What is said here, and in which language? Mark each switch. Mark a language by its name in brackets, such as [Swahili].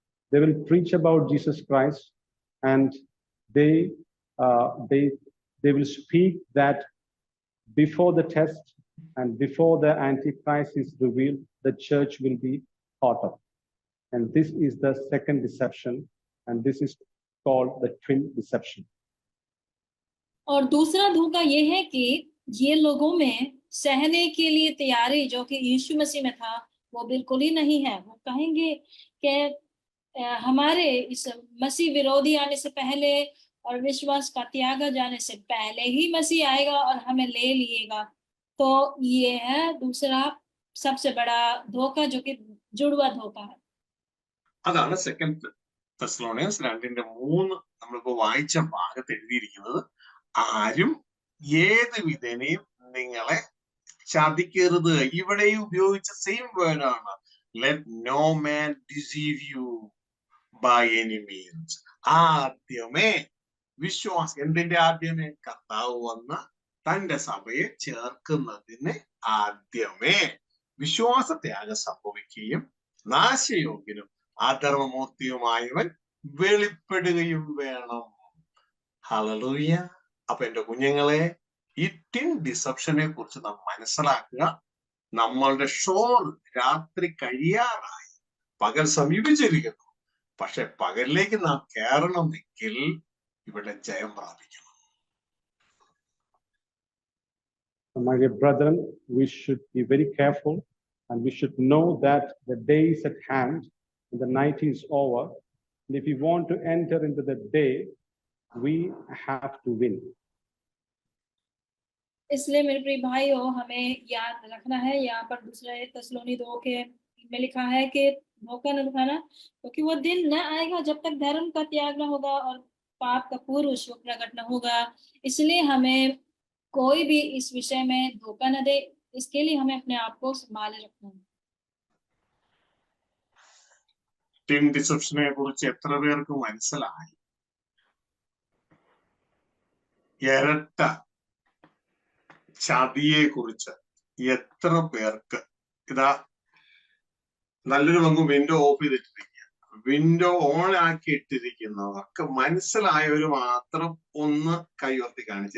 [English] They will preach about Jesus Christ, and they will speak that before the test and before the Antichrist is revealed, the church will be caught up. And this is the second deception, and this is called the twin deception. [Hindi] और दूसरा धोखा ये है कि ये लोगों में सहने के लिए तैयारी जो कि यीशु मसीह में था वो बिल्कुल ही नहीं है। वो कहेंगे कि हमारे इस मसीह विरोधी आने से पहले और विश्वास का त्यागा जाने से पहले ही मसीह आएगा और हमें ले लिएगा। तो ये है दूसरा सबसे बड़ा धोखा जो कि जुड़वा धोखा है। [Malayalam] അതാണ് സെക്കൻഡ് തെസ്സലോനിയൻസ് 2:3 നമ്മളിപ്പോ വായിച്ച ഭാഗത്ത് എഴുതിയിരിക്കുന്നത്. ആരും ഏത് വിധേനയും നിങ്ങളെ ചതിക്കരുത്. ഇവിടെ ഉപയോഗിച്ച സെയിം വേർഡാണ്, [English] Let no man deceive you by any means. [Malayalam] ആദ്യമേ വിശ്വാസം, എന്തിന്റെ ആദ്യമേ? കർത്താവ് വന്ന തന്റെ സഭയെ ചേർക്കുന്നതിന് ആദ്യമേ വിശ്വാസത്യാഗം സംഭവിക്കുകയും നാശയോഗ്യനും അധർമ്മമൂർത്തിയുമായവൻ വെളിപ്പെടുകയും വേണം. ഹല്ലേലൂയ. അപ്പൊ എന്റെ കുഞ്ഞുങ്ങളെ, ഈ ടിൻ ഡിസപ്ഷനെ കുറിച്ച് നാം മനസ്സിലാക്കുക. നമ്മളുടെ ഷോർ രാത്രി കഴിയാറായി, പകൽ സമീപിച്ചിരിക്കുന്നു. പക്ഷെ പകലിലേക്ക് നാം കയറണമെങ്കിൽ ഇവിടെ ജയം പ്രാപിക്കണം. [English] My dear brethren, we should be very careful, and we should know that the day is at hand and the night is over. And if we want to enter into the day, we have to win. [Hindi] इसलिए मेरे प्रिय भाइयों, हमें याद रखना है, यहाँ पर दूसरे तेस्सलोनी 2 के में लिखा है कि धोखा न दिखाना, क्योंकि वो दिन न आएगा जब तक धर्म का त्याग न होगा और पाप का पुरुष प्रकट न होगा। इसलिए हमें कोई भी इस विषय में धोखा न दे, इसके लिए हमें अपने आप को संभाले रखना है। [Malayalam] ടിൻ ഡിസപ്ഷനെ കുറിച്ച് എത്ര പേർക്ക് മനസ്സിലായി? ഇരട്ട ചതിയെ കുറിച്ച് എത്ര പേർക്ക്? ഇതാ, നല്ലൊരു പങ്ക് വിൻഡോ ഓഫ് ചെയ്തിട്ടിരിക്കുക, വിൻഡോ ഓൺ ആക്കി ഇട്ടിരിക്കുന്നവർക്ക് മനസ്സിലായവർ മാത്രം ഒന്ന് കൈവർത്തി കാണിച്ച്.